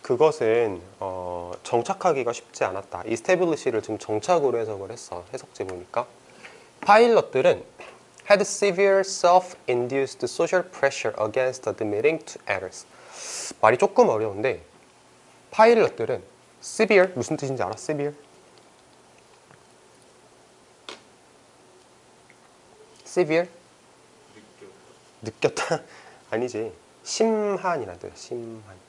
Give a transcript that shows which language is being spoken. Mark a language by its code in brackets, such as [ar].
[ko] 그것은 정착하기가 쉽지 않았다. establish를 지금 정착으로 해석을 했어. 해석지 보니까. 파일럿들은 [en] had severe self-induced social pressure against admitting to errors. [ko] 말이 조금 어려운데 파일럿들은 severe 무슨 뜻인지 알아? [en] severe? [ko] severe? 느꼈다? 아니지. 심한이라는 뜻이야. 심한.